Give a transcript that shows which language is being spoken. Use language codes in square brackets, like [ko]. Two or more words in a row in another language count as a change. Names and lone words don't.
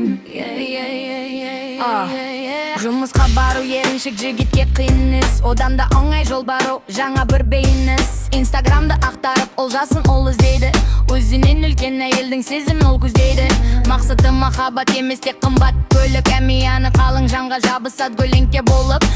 [en] Yeah, yeah, yeah, yeah, yeah, А, yeah, yeah. [kk] жұмысқа бару еріншек жігітке қиын іс. Одан да оңай жол бару жаңа бір бейініс. Инстаграмды ақтарып олжасын ол іздейді. Өзінен үлкен әйелдің сезімін ол көздейді. Мақсаты махаббат емес, тек қымбат көлік, әмияны қалың жанға жабысады көлеңке болып.